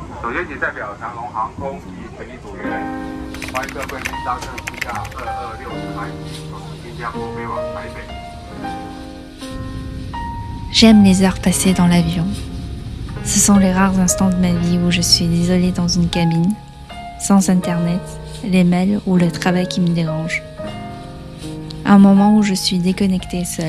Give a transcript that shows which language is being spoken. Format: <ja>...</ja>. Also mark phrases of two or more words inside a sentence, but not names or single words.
<zh>首先，请代表长荣航空及全体组员，欢迎各贵宾搭乘副驾2260班机从新加坡飞往台北。</zh> <fr>J'aime les heures passées dans l'avion. Ce sont les rares instants de ma vie où je suis isolée dans une cabine, sans internet, les mails ou le travail qui me dérange. Un moment où je suis déconnectée seule.</fr>